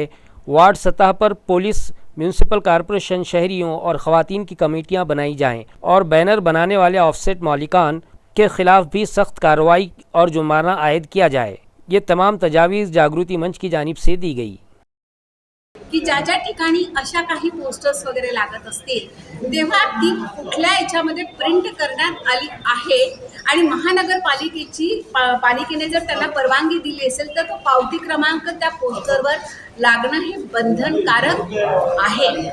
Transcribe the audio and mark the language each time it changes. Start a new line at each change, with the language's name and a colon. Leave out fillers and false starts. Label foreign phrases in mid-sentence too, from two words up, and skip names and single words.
Urdu: وارڈ سطح پر پولیس, میونسپل کارپوریشن, شہریوں اور خواتین کی کمیٹیاں بنائی جائیں اور بینر بنانے والے آف سیٹ مالکان کے خلاف بھی سخت کارروائی اور جرمانہ عائد کیا جائے. یہ تمام تجاویز جاگرتی منچ کی جانب سے دی گئی.
Marathi: की ज्या ज्या ठिकाणी अशा काही पोस्टर्स वगैरे लागत असतील तेव्हा ती कुठल्या याच्यामध्ये प्रिंट करण्यात आली आहे आणि पालिकेने जर त्यांना परवानगी दिली असेल तर तो पावती क्रमांक त्या पोस्टरवर लागणं हे बंधनकारक आहे.